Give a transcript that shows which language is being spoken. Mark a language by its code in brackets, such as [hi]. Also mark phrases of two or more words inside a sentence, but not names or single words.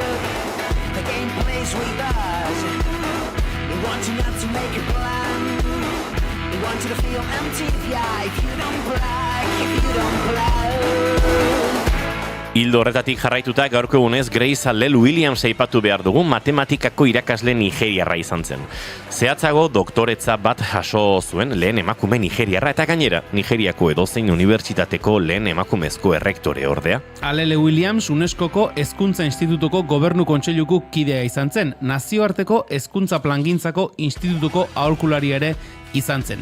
[en] The game plays with us. We want you not to make a plan. We want you to feel empty, yeah, if you don't play. [eu] Hildo horretatik jarraituta gaurko egunez Grace Allel Williams aipatu behar dugu, matematikako irakasle nigeriarra izan zen. Zehatzago doktoretza bat jaso zuen lehen emakume nigeriarra eta gainera Nigeriako edozein unibertsitateko lehen emakumezko errektore ordea. Allel Williams UNESCOko Hezkuntza Institutuko Gobernu Kontseiluko kidea izan zen, nazioarteko hezkuntza plangintzako institutuko aholkulari ere izan zen.